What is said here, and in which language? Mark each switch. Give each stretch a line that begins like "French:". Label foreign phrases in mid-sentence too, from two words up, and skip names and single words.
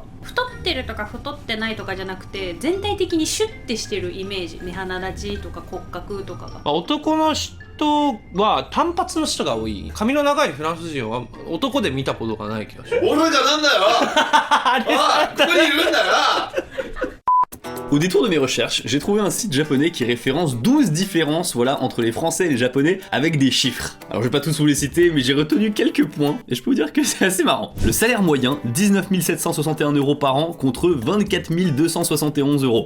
Japanese: 太ってるとか太ってないとかじゃなくて全体的にシュッてしてるイメージ、目鼻立ちとか骨格とかが、まあ、男の人は単発の人が多い。髪の長いフランス人は男で見たことがない気がする。お前じゃなんだよおいここにいるんだよな
French: Au détour de mes recherches, j'ai trouvé un site japonais qui référence 12 différences voilà, entre les Français et les Japonais avec des chiffres. Alors je vais pas tous vous les citer, mais j'ai retenu quelques points et je peux vous dire que c'est assez marrant. Le salaire moyen, 19 761 € par an contre 24 271 €.